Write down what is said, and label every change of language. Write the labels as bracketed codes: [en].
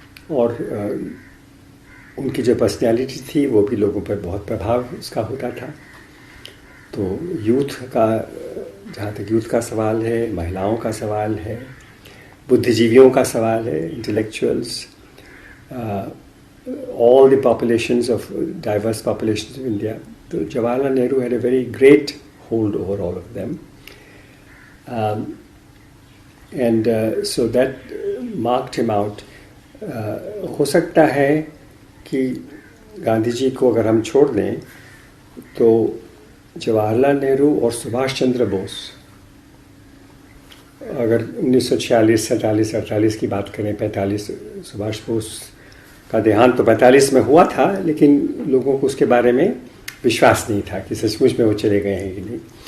[hi] और उनकी जो पर्सनैलिटी थी वो भी लोगों पर बहुत प्रभाव उसका होता था। तो यूथ का, जहाँ तक यूथ का सवाल है, महिलाओं का सवाल है, बुद्धिजीवियों का सवाल है, intellectuals, [en] all the populations of diverse populations of India. So Jawaharlal Nehru had a very great hold over all of them, and so that marked him out. [hi] हो सकता है कि गांधी जी को अगर हम छोड़ दें तो जवाहरलाल नेहरू और सुभाष चंद्र बोस, अगर 1946, 47, 48 की बात करें, 45, सुभाष बोस का देहांत तो 45 में हुआ था, लेकिन लोगों को उसके बारे में विश्वास नहीं था कि सचमुच में वो चले गए हैं कि नहीं।